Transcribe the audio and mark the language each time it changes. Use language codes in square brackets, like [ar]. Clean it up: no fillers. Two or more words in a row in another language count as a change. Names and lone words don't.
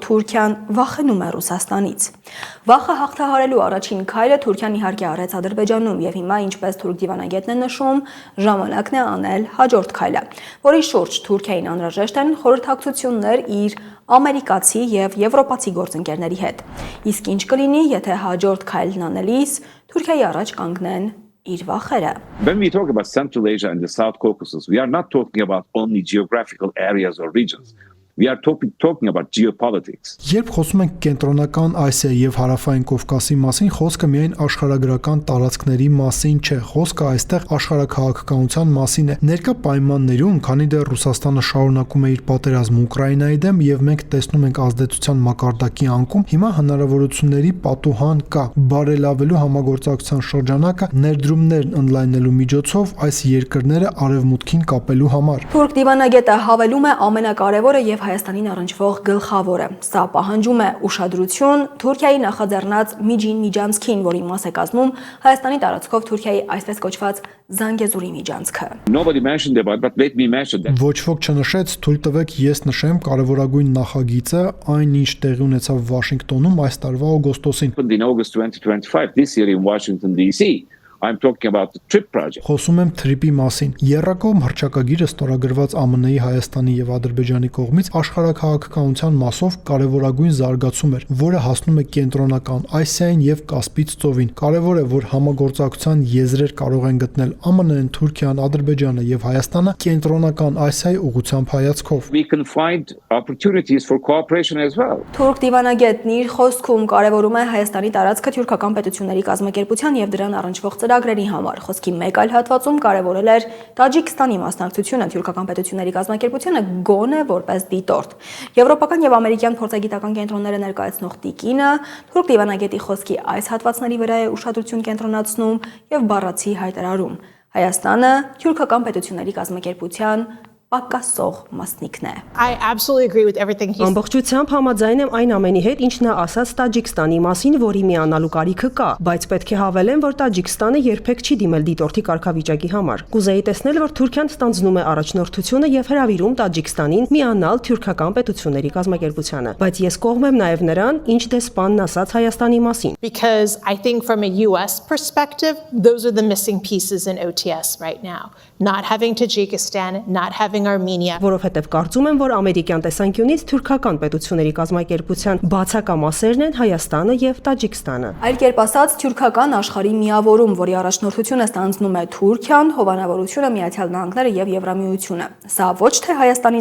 [hy] Թուրքիան վախենում է Ռուսաստանից։ Վախը հաղթահարելու առաջին քայլը Թուրքիան իհարկե արեց Ադրբեջանում եւ հիմա, ինչպես թուրք դիվանագետն է նշում, ժամանակն է անել հաջորդ քայլը, որի շուրջ Թուրքիային անհրաժեշտ են խորհրդակցություններ իր ամերիկացի եւ եվրոպացի գործընկերների հետ։ Իսկ ինչ կլինի, եթե հաջորդ քայլն անելիս Թուրքիայի առաջ կանգնեն իր վախերը։ [en] When we talk about Central Asia and the South Caucasus, we are not talking about only geographical areas or regions. We are talking about geopolitics. [hy] Երբ խոսում ենք Կենտրոնական Ասիայի եւ Հարավային Կովկասի մասին, խոսքը միայն աշխարհագրական տարածքների մասին չէ, խոսքը այստեղ աշխարհաքաղաքականության մասին է։ Ներկա պայմաններում, քանի դեռ Ռուսաստանը շարունակում է իր պատերազմը Ուկրաինայի դեմ եւ մենք տեսնում ենք ազդեցության մակարդակի անկում, հիմա հնարավորությունների պատուհան կա բարելավելու համագործակցության շրջանակը ներդրումներն ընդլայնելու միջոցով այս երկրները արևմուտքին կապելու համար։ Թուրք դիվանագետը հավելում է ամենակարևորը եւ Հայաստանին առնչվող գլխավորը։ Սա պահանջում է ուշադրություն Թուրքիայի նախաձեռնած միջին միջանցքին, որի մաս է կազմում Հայաստանի տարածքով Թուրքիայի այսպես կոչված Զանգեզուրի միջանցքը։ [en] Nobody mentioned about, but let me mention that. [hy] Ոչ ոք չնշեց, թույլ տվեք ես նշեմ կարևորագույն նախագիծը, այն ինչ տեղի ունեցավ Վաշինգտոնում այս տարվա օգոստոսին։ [en] In August 2025, this year in Washington DC, I'm talking about the TRIP project. [hy] Խոսում եմ TRIP-ի մասին։ Եռակողմ հռչակագիրը ստորագրված ԱՄՆ-ի, Հայաստանի եւ Ադրբեջանի կողմից աշխարհաքաղաքականության մասով կարևորագույն զարգացում էր, որը հասնում է Կենտրոնական Ասիային եւ Կասպից ծովին։ Կարևոր է, որ համագործակցության եզրեր կարող են գտնել ԱՄՆ-ն, Թուրքիան, Ադրբեջանը եւ Հայաստանը Կենտրոնական Ասիայի ուղղությամբ հայացքով։ [en] We can find opportunities for cooperation as well. [hy] Թուրք դիվանագետն իր խոսքում կարևորում է Հայաստանի տարածքը թուրքական պետությունների կազմակերպության եւ դրան առնչվող ծրագրերի համար։ Խոսքի մեկ այլ հատվածում կարևորել էր Տաջիկստանի մասնակցությունը թուրքական պետությունների կազմակերպությանը գոնե որպես դիտորդ։ Եվրոպական եւ ամերիկյան փորձագիտական կենտրոնները ներկայացնող տիկինը թուրք դիվանագետի խոսքի այս հատվածների վրա է ուշադրություն կենտրոնացնում եւ բառացի հայտարարում։ Հայաստանը թուրքական պետությունների կազմակերպության պակասող մասնիկն է։ [en] I absolutely agree with everything he said. [hy] Ամբողջությամբ համաձայն եմ այն ամենի հետ, ինչ նա ասաց Տաջիկստանի մասին, որի միանալու կարիքը կա, բայց պետք է հավելեմ, որ Տաջիկստանը երբեք չի դիմել դիտորդի կարգավիճակի համար։ Կուզեի տեսնել, որ Թուրքիան ստանձնում է առաջնորդությունը եւ հրավիրում Տաջիկստանին միանալ թուրքական պետությունների կազմակերպությանը, բայց ես կողմ եմ նաեւ նրան, ինչ դեսպանն ասաց Հայաստանի մասին։ [en] Because I think from a US perspective, those are the missing pieces in OTS right now. Not having Tajikistan, not having Armenia. [hy] Որովհետև կարծում եմ, որ ամերիկյան տեսանկյունից թուրքական պետությունների կազմակերպության բացակամասերն են Հայաստանը եւ Տաջիկստանը։ Այլ կերպ ասած, թուրքական աշխարհի միավորում, որի առաջնորդությունը ստանձնում է Թուրքիան, հովանավորությունը Միացյալ Նահանգները եւ Եվրամիությունը։ Սա ոչ թե Հայաստանի